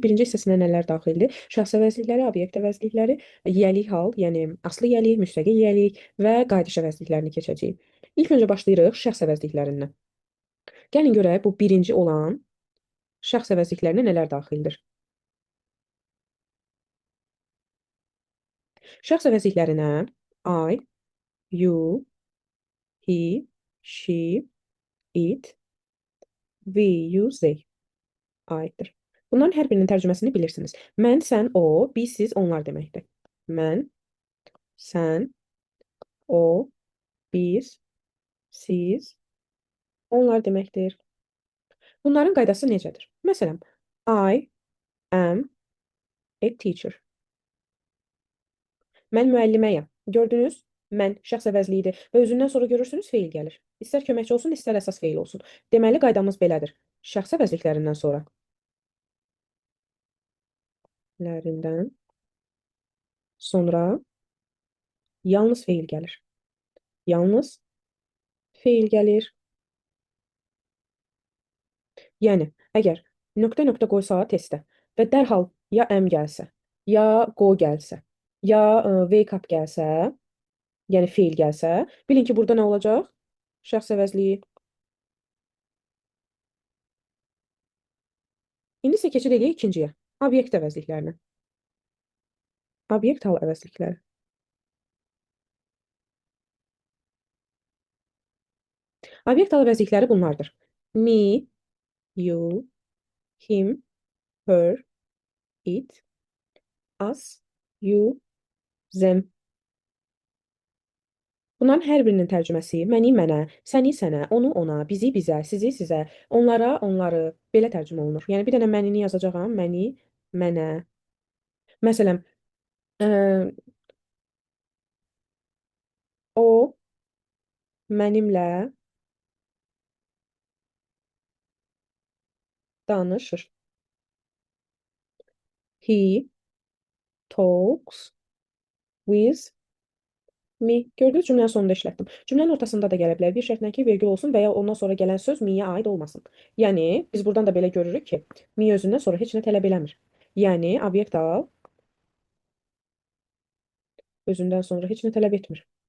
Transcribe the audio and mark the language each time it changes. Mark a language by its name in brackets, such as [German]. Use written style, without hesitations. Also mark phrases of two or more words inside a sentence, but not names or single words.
[Azerbaijani] Birinci hissəsinə nələr daxildir? Şəxs əvəzlikləri, obyekt əvəzlikləri, yiyəlik hal, yəni aslı yiyəlik, müstəqil yiyəlik və qayıdış əvəzliklərini keçəcəyik. İlk öncə başlayırıq şəxs əvəzliklərindən. Gəlin görək bu birinci olan şəxs əvəzliklərinə nələr daxildir. Şəxs əvəzliklərinə [English] I, you, he, she, it, we, you, they [Azerbaijani] aiddir. Bunların hər birinin tərcüməsini bilirsiniz. Mən, sən, o, biz, siz, onlar deməkdir. Mən, sən, o, biz, siz, onlar deməkdir. Bunların qaydası necədir? Məsələn, [English] I am a teacher. [Azerbaijani] Mən müəlliməyəm. Gördünüz? Mən şəxs əvəzliyidir və özündən sonra görürsünüz feil gəlir. İstər köməkçi olsun, istər əsas feil olsun. Deməli qaydamız belədir. Şəxs əvəzliklərindən sonralərindən sonra yalnız feil gəlir. Yalnız feil gəlir. Yəni, əgər nöqtə-nöqtə qoysa testə və dərhal ya am gəlsə, ya go gəlsə, ya [English] wake up [Azerbaijani] gəlsə, yəni feil gəlsə, bilin ki, burada nə olacaq? Şəxs əvəzliyi. İndi isə keçid edək ikinciyə. Obyekt əvəzliklərinə. Obyekt hal əvəzlikləri. Obyekt hal əvəzlikləri bunlardır. [English] Me, you, him, her, it, us, you, them. [Azerbaijani] Bunların hər birinin tərcüməsi məni mənə, səni sənə, onu ona, bizi bizə, sizi sizə, onlara onları belə tərcümə olunur. Yəni bir dənə mənini yazacağam, məni, mənə. Məsələn, ə, o mənimlə danışır. [English] He talks with me. [Azerbaijani] Gördünüz, cümlənin sonunda işlətdim. Cümlənin ortasında da gələ bilər. Bir şərtlə ki, vergül olsun və ya ondan sonra gələn söz me-yə aid olmasın. Yəni, biz buradan da belə görürük ki, me özündən sonra heç nə tələb eləmir. Yəni, obyekt al özündən sonra heç nə tələb etmir.